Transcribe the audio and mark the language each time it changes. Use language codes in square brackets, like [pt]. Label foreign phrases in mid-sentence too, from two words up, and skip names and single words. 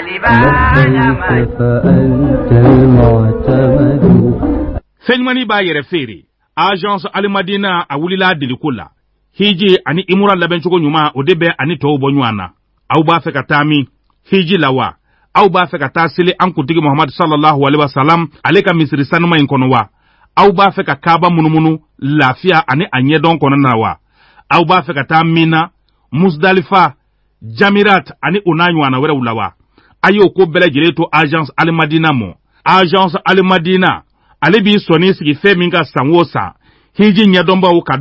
[bm] fɛnɲumani b'a yɛrɛ feere agence alimadina a wulila deliko la hiji ani imura labɛncogo ɲuman o de bɛ ani tɔw bɔ ɲɔgɔn na aw b'a fɛ ka taa min hiji la wa aw b'a fɛ ka taa seli an kuntigi Muhammad [ar] صلى الله عليه وسلم [bm] ale ka misiri sanuma in kɔnɔ wa aw b'a fɛ ka kaaba munumunu lafiya ani a ɲɛdɔn kɔnɔ na wa aw b'a fɛ ka taa Mina Musdalifa Jamirat ani o n'a ɲɔgɔnna wɛrɛw la wa a y'o ko bɛɛ lajɛlen to agence alimadina mɔ agence alimadina ale b'i sɔnni sigi fɛn min ka san o san hiji ɲɛdɔnbaw ka